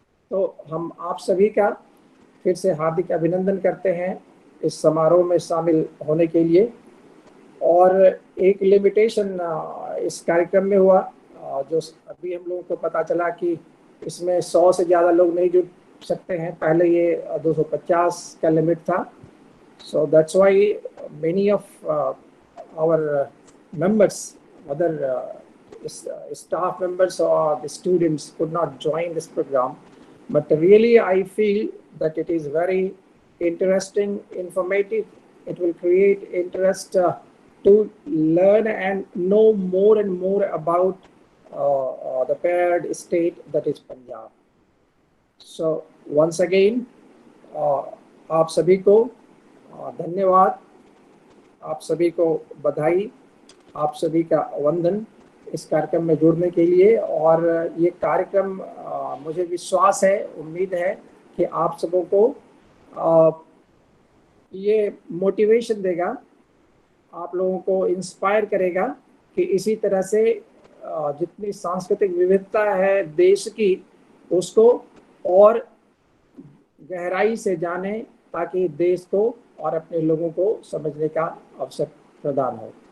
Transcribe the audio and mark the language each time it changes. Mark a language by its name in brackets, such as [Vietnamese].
[Hindi] तो हम आप सभी का फिर से हार्दिक अभिनंदन करते हैं इस समारोह में शामिल होने के लिए। और एक लिमिटेशन इस कार्यक्रम में हुआ, जो अभी हम लोगों को पता चला कि इसमें 100 से ज़्यादा लोग नहीं जुड़ सकते हैं। पहले ये 250 का लिमिट था। [English] So that's why many of our members, other staff members or the students could not join this program. But really I feel that it is very interesting, informative. It will create interest to learn and know more and more about the paired state that is Punjab. So once again, [Hindi] आप सभी को धन्यवाद, आप सभी को बधाई, आप सभी का वंदन इस कार्यक्रम में जुड़ने के लिए। और ये कार्यक्रम मुझे विश्वास है, उम्मीद है कि आप सबों को ये मोटिवेशन देगा, आप लोगों को इंस्पायर करेगा कि इसी तरह से जितनी सांस्कृतिक विविधता है देश की, उसको और गहराई से जाने, ताकि देश को और अपने लोगों को समझने का अवसर प्रदान हो।